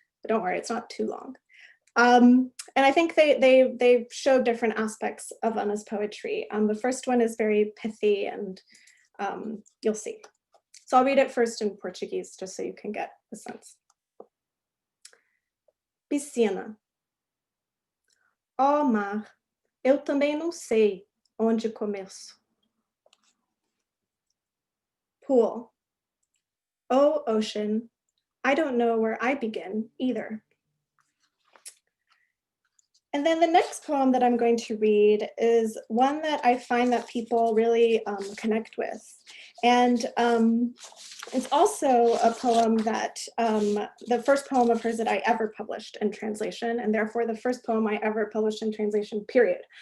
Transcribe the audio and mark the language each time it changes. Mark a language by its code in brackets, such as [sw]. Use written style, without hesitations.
[en] But don't worry, it's not too long. And I think they show different aspects of Anna's poetry. The first one is very pithy, and you'll see. So I'll read it first in Portuguese, just so you can get a sense. [pt] Piscina. Ó mar, eu também não sei onde começo. [en] Pool. Oh, ocean, I don't know where I begin either. And then the next poem that I'm going to read is one that I find that people really connect with. And it's also a poem that, the first poem of hers that I ever published in translation, and therefore the first poem I ever published in translation, period.